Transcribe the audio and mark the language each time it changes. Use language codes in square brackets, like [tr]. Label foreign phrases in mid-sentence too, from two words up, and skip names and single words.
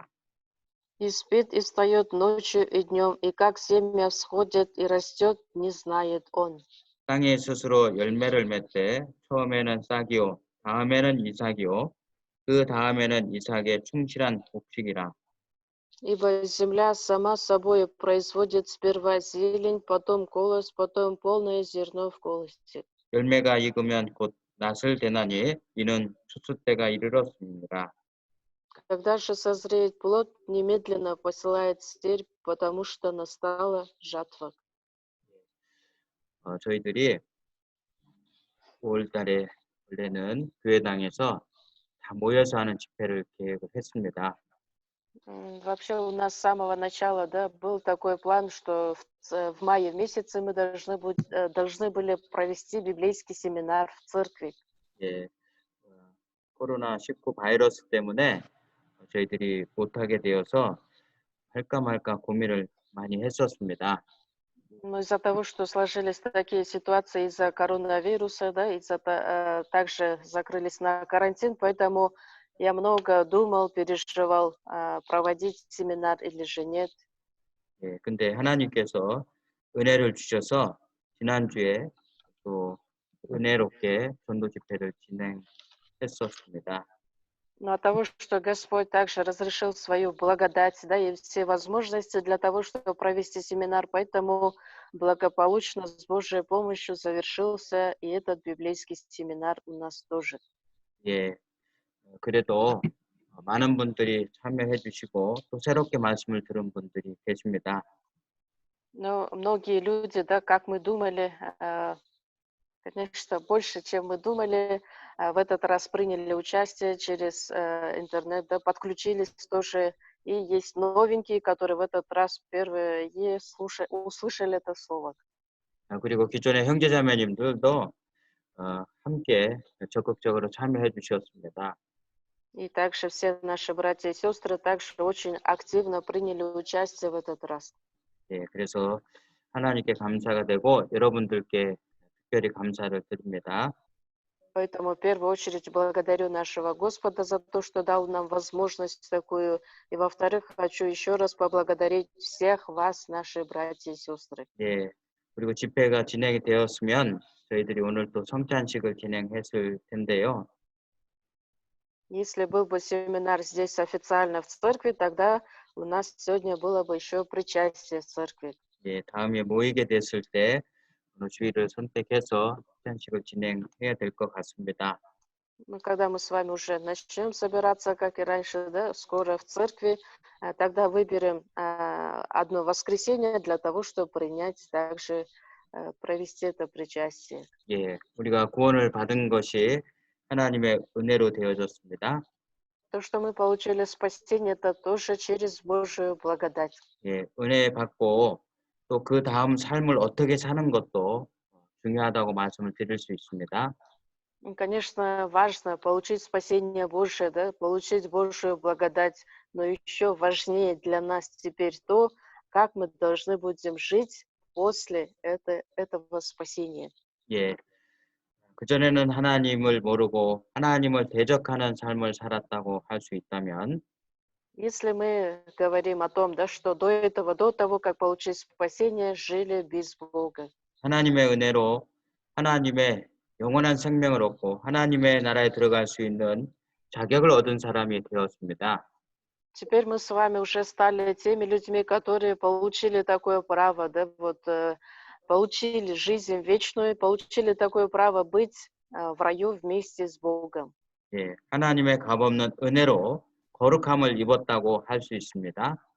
[ru] и спит, и встает ночью и днем, и как семя всходит и растет, не знает он. [ko] 땅이 스스로 열매를 맺되 처음에는 싹이요 다음에는 이삭이요 그 다음에는 이삭의 충실한 곡식이라. [ru] Ибо земля сама собой производит сперва зелень, потом колос, потом полное зерно в колосе. [ko] 열매가 익으면 곧 낫을 대나니 이는 추수 때가 이르렀습니다. [ru] Когда же созреет плод, немедленно посылает стервь, потому что настала жатва. [ko] 저희들이 5월달에 원래는 교회당에서 다 모여서 하는 집회를 계획을 했습니다. [ru] Вообще у нас с самого начала, да, был такой план, что в мае месяце мы должны были провести библейский семинар в церкви. [ko] 예, 코로나19 바이러스 때문에 저희들이 못하게 되어서 할까 말까 고민을 많이 했었습니다. [ru] Но из-за того, что сложились такие ситуации из-за коронавируса, да, также закрылись на карантин, поэтому я много думал, переживал, проводить семинар или же нет. [ko] 예, 근데 하나님께서 은혜를 주셔서 지난주에 또 은혜롭게 전도 집회를 진행했었습니다. [ru] Но от того, что Господь также разрешил свою благодать, да, и все возможности для того, чтобы провести семинар, поэтому благополучно с Божьей помощью завершился и этот библейский семинар у нас тоже. [ko] 예, 그래도 많은 분들이 참여해 주시고 또 새롭게 말씀을 들은 분들이 계십니다. [ru] Но многие люди, да, как мы думали, конечно, больше, чем мы думали, в этот раз приняли участие через интернет, да, подключились тоже. И есть новенькие, которые в этот раз впервые услышали это слово. [ko] 그리고 기존의 형제자매님들도 함께 적극적으로 참여해 주셨습니다. [ru] И также все наши братья и сестры также очень активно приняли участие в этот раз. [ko] 예, 그래서 하나님께 감사가 되고 여러분들께 특별히 감사를 드립니다. [ru] Поэтому в первую очередь благодарю нашего Господа за то, что дал нам возможность такую. И во-вторых, хочу еще раз поблагодарить всех вас, наши братья и сестры. [ko] 예, 그리고 집회가 진행이 되었으면 저희들이 오늘 또 성찬식을 진행했을 텐데요. [ru] Если был бы семинар здесь официально в церкви, тогда у нас сегодня было бы еще причастие в церкви. [ko] 예, 다음에 모이게 됐을 때 주일을 선택해서 성찬식을 진행해야 될 것 같습니다. [ru] Но когда мы с вами уже начнем собираться, как и раньше, да, скоро в церкви, тогда выберем одно воскресенье для того, чтобы принять также, провести это причастие. [ko] 예, 우리가 구원을 받은 것이 하나님의 은혜로 되어졌습니다. [ru] То, что мы получили спасение, это тоже через Божию благодать. [ko] 예, 은혜 받고 또 그 다음 삶을 어떻게 사는 것도 중요하다고 말씀을 드릴 수 있습니다. [ru] И, конечно, важно получить спасение Божие, да, получить Божию благодать, но еще важнее для нас теперь то, как мы должны будем жить после этого спасения. [ko] 예, 그전에는 하나님을 모르고 하나님을 대적하는 삶을 살았다고 할 수 있다면 [ru] Если мы говорим о том, да, что до того, как получить спасение, жили без Бога. [ko] 하나님의 은혜로 하나님의 영원한 생명을 얻고 하나님의 나라에 들어갈 수 있는 자격을 얻은 사람이 되었습니다. [ru] Теперь мы с вами уже стали теми людьми, которые получили такое право, да, получили жизнь вечную, получили такое право быть в раю вместе с Богом. [ko] 예, 하나님의 값없는 은혜로 거룩함을 입었다고 할 수 있습니다.